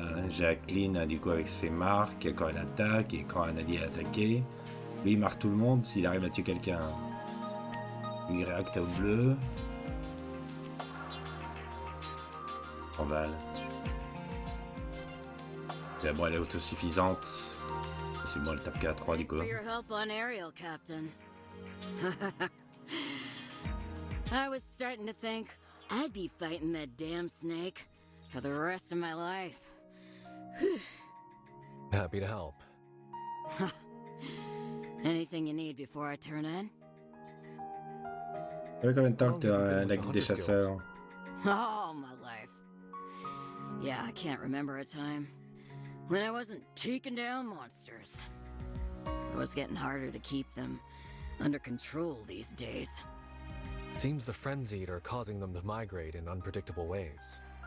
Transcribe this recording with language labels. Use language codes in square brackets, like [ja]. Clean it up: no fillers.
[fr] Jacqueline du coup avec ses marques quand elle attaque et quand un allié est attaqué. Lui il marque tout le monde s'il arrive à tuer quelqu'un. Lui il réacte au bleu. Scandale. Bon, elle est autosuffisante. C'est moi le tape K3 du coup. [en] For your help on Ariel, Captain. I was starting to think I'd be fighting that damn snake for the rest of my life. Happy to help. Anything you need before I turn in? [fr] Ça fait combien de temps que t'es dans la guilde des chasseurs? [en] All my life. Yeah, I can't remember a time when I wasn't taking down monsters. It was getting harder to keep them under control these days. Seems the Frenzied are causing them to migrate in unpredictable ways.